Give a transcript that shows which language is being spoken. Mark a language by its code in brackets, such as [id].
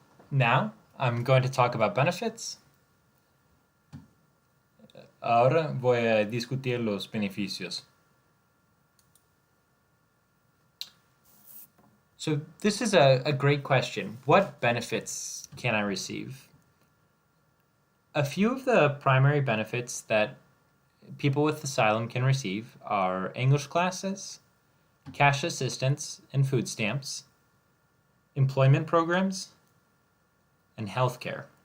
[en] Now, I'm going to talk about benefits. [es] Ahora voy a discutir los beneficios. [en] So, this is a great question. What benefits can I receive? A few of the primary benefits that people with asylum can receive are English classes, cash assistance and food stamps, employment programs, and healthcare.